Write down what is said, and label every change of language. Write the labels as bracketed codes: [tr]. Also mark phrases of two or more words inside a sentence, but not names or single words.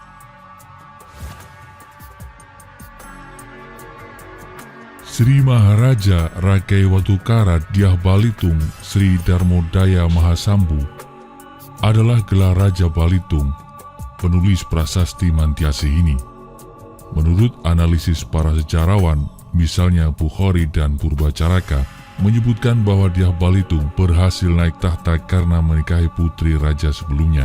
[id] Sri Maharaja Rakai Watukara Dyah Balitung Sri Darmodaya Mahasambu adalah gelar Raja Balitung, penulis prasasti Mantiasi ini. Menurut analisis para sejarawan, misalnya Bukhari dan Purbacaraka, menyebutkan bahwa Dyah Balitung berhasil naik tahta karena menikahi putri raja sebelumnya.